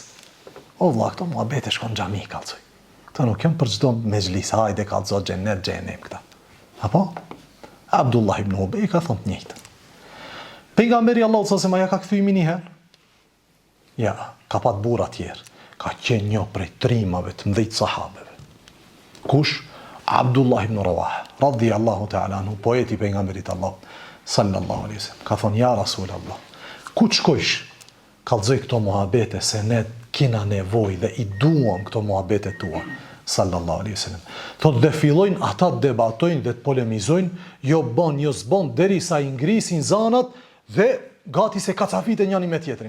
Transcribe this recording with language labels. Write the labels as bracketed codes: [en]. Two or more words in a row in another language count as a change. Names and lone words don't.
[sq] O vlla, këto muhabete shkon në xhami kallzoj. Këto nuk janë për çdo mexhlis, hajde kallzo xhenet xhenem këta. Apo Abdullah ibn Ubej ka thonë të njëjtën. Pejgamberi Allahu [ar] صلى الله عليه وسلم [sq] ja ka kthyemi një herë. Ja, ka pat burra tjerë. Ka qenë një prej trimave të mëdhtë sahabeve. Kush? [ar] Abdullah ibn Rawaha, رضي الله تعالى عنه, [sq] poeti i pejgamberit Allah [ar] صلى الله عليه وسلم. [sq] Ka thonë: [ar] "يا رسول الله, [sq] ku të shkojsh? Kallzoj këto muhabete se ne kena nevojë dhe i duam këto muhabete tua." [ar] صلى الله عليه وسلم. [sq] Thotë dhe fillojnë ata të debatojnë dhe të polemizojnë, jo bën, jo s'bën, derisa i ngrisin zanat dhe gati se kacafite njëri me tjetrin.